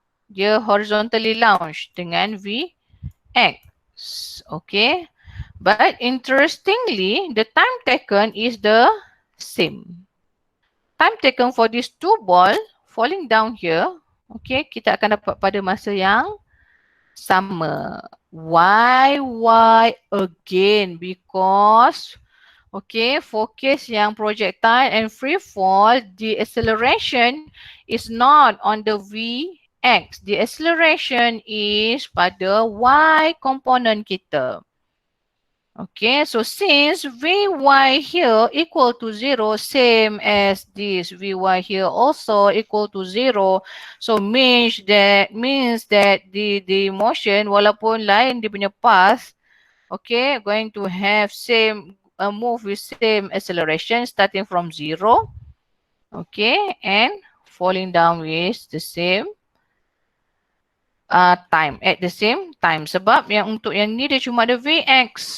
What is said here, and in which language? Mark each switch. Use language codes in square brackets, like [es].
[ms] Dia [en] horizontally launched [ms] dengan Vx. [en] Okay. But interestingly, the time taken is the same. Time taken for these two ball falling down here, okay, [ms] kita akan dapat pada masa yang sama. [en] Why again? Because, okay, for case yang projectile and free fall, the acceleration is not on the Vx. The acceleration is pada Y component kita. Okay, so since Vy here equal to 0, same as this Vy here also equal to 0. So means that the motion [ms] walaupun lain dia punya [en] path, okay, going to have same move with same acceleration starting from 0. Okay, and falling down with the same time at the same time. [ms] Sebab yang untuk yang ni dia cuma ada Vx.